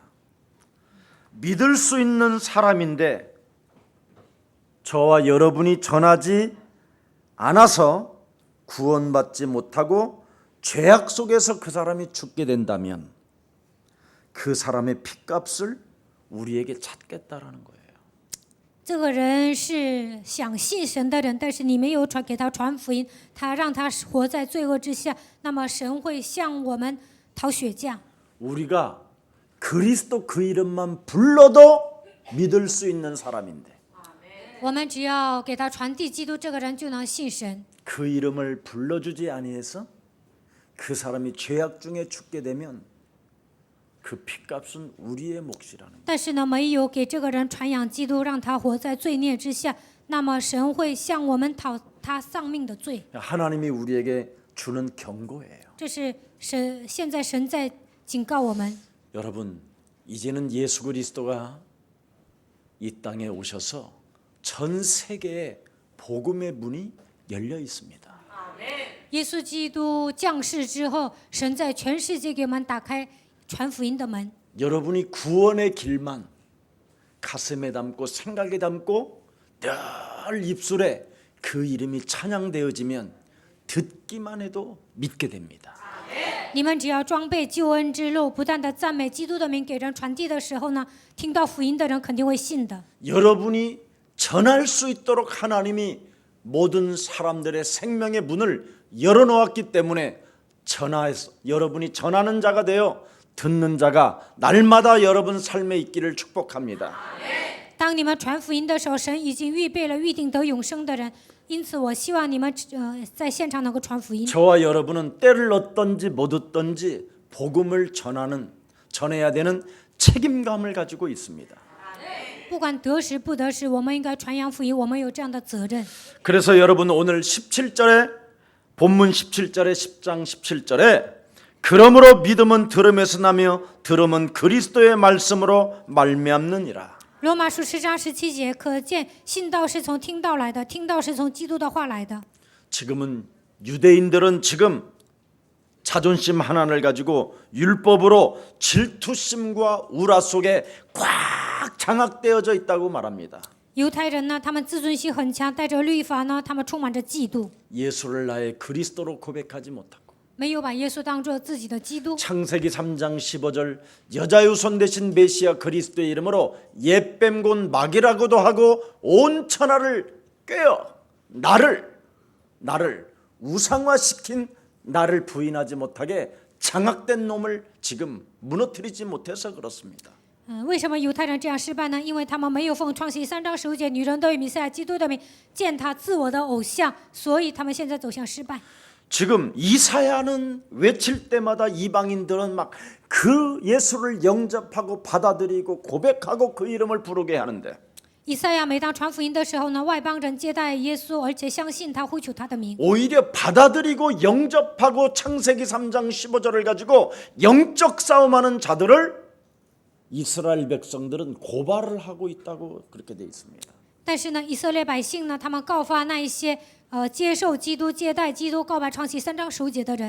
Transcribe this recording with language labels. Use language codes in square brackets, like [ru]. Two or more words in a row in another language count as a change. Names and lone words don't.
[ko] 믿을 수 있는 사람인데 저와 여러분이 전하지 않아서 구원받지 못하고 죄악 속에서 그 사람이 죽게 된다면 그 사람의 핏값을 우리에게 찾겠다라는 거예요. [zh] 这个人是想信神的人，但是你没有给他传福音，他让他活在罪恶之下，那么神会向我们讨血价。 [ko] 우리가 그리스도 그 이름만 불러도 믿을 수 있는 사람인데 [zh] 我们只要给他传递基督，这个人就能信神。 [ko] 그 이름을 불러주지 아니해서 그 사람이 죄악 중에 죽게 되면 그 피값은 우리의 몫이라는 거예요. [zh] 但是呢，没有给这个人传扬基督，让他活在罪孽之下，那么神会向我们讨他丧命的罪。 [ko] 하나님이 우리에게 주는 경고예요. [zh] 这是现在神在警告我们。 [ko] 여러분, 이제는 예수 그리스도가 이 땅에 오셔서 전 세계에 복음의 문이 열려 있습니다. [zh] 耶稣基督降世之后，神在全世界给我们打开传福音的门。 [ko] 여러분이 구원의 길만 가슴에 담고 생각에 담고 늘 입술에 그 이름이 찬양되어지면 듣기만 해도 믿게 됩니다. [zh] 你们只要装备救恩之路，不断的赞美基督的名给人传递的时候呢，听到福音的人肯定会信的。 [ko] 여러분이 전할 수 있도록 하나님이 모든 사람들의 생명의 문을 열어놓았기 때문에 여러분이 전하는 자가 되어 듣는 자가 날마다 여러분 삶에 있기를 축복합니다. [zh] 当你们传福音的时候，神已经预备了预定得永生的人，因此我希望你们在现场能够传福音。 [ko] 저와 여러분은 때를 얻든지 못 얻든지 복음을 전해야 되는 책임감을 가지고 있습니다. [zh] 不管得时不得时，我们应该传扬福音，我们有这样的责任。 [ko] 그래서 여러분 오늘 17절에 본문 17절에 10장 17절에 그러므로 믿음은 들음에서 나며 들음은 그리스도의 말씀으로 말미암느니라. [zh] 罗马书10章17节，可见信道是从听道来的，听道是从基督的话来的。 [ko] 지금은 유대인들은 지금 자존심 하나를 가지고 율법으로 질투심과 우라 속에 꽉 장악되어져 있다고 말합니다. [zh] 犹太人呢，他们自尊心很强，带着律法呢，他们充满着嫉妒， [ko] 예수를 나의 그리스도로 고백하지 못하고 [zh] 没有把耶稣当作自己的基督。 [ko] 창세기 3장 15절 여자의 손 대신 메시아 그리스도의 이름으로 옛뱀 곧 마귀라고도 하고 온 천하를 꿰어 나를 우상화시킨 나를 부인하지 못하게 장악된 놈을 지금 무너뜨리지 못해서 그렇습니다. [zh] 为什么犹太人这样失败呢？因为他们没有奉创世记3章15节女人都以弥赛亚基督的名践踏自我的偶像，所以他们现在走向失败。 [ko] 지금 이사야는 외칠 때마다 이방인들은 막 그 예수를 영접하고 받아들이고 고백하고 그 이름을 부르게 하는데 [zh] 以赛亚每当传福音的时候呢，外邦人接待耶稣，而且相信他，呼求他的名。 [ko] 오히려 받아들이고 영접하고 창세기 3장 15절을 가지고 영적 싸움하는 자들을 이스라엘 백성들은 고발을 하고 있다고 그렇게 돼 있습니다. [zh] 但是呢，以色列百姓呢，他们告发那一些接受基督、接待基督、告白创世3章15节的人。